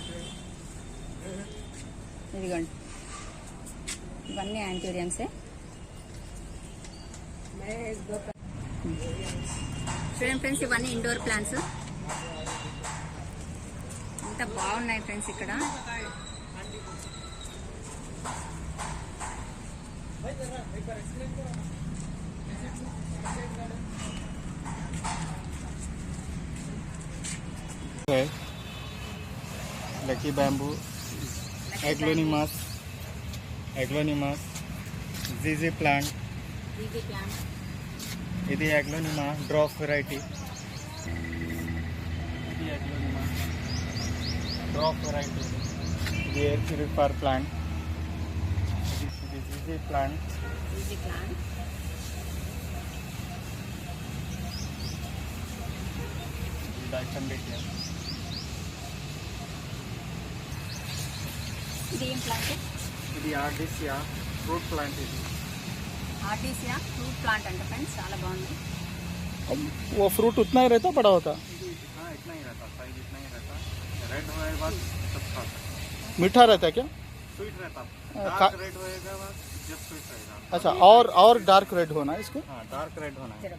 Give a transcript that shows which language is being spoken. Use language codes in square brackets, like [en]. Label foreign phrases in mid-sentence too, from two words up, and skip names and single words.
[te] ఇదిగోండి ఇవన్నీ యాంథూరియంసే. చూడండి ఫ్రెండ్స్, ఇవన్నీ [en] indoor plants. [te] ఎంత బాగున్నాయి ఫ్రెండ్స్ ఇక్కడ. [en] lucky bamboo, aglaonemas, ZZ plant. [te] ఇది [en] aglaonema drop variety. [te] ఇది [en] air purifier plant. [te] ఇది [en] ZZ plant. [te] ఇది ఏం ప్లాంట్? ఇది [en] ardisia fruit plant. [te] ఇది [en] ardisia fruit plant अंटे फ्रेंड्स, [te] చాలా బాగుంది. [hi] वो फ्रूट उतना ही रहता, बड़ा होता? हाँ, इतना ही रहता, साइज इतना ही रहता. रेड होएगा सब खा सकते. मीठा रहता है क्या? स्वीट रहता. [en] dark red [hi] होएगा जब स्वीट रहेगा. अच्छा, और [en] dark red [hi] होना इसको? हाँ, [en] dark red [hi] होना है.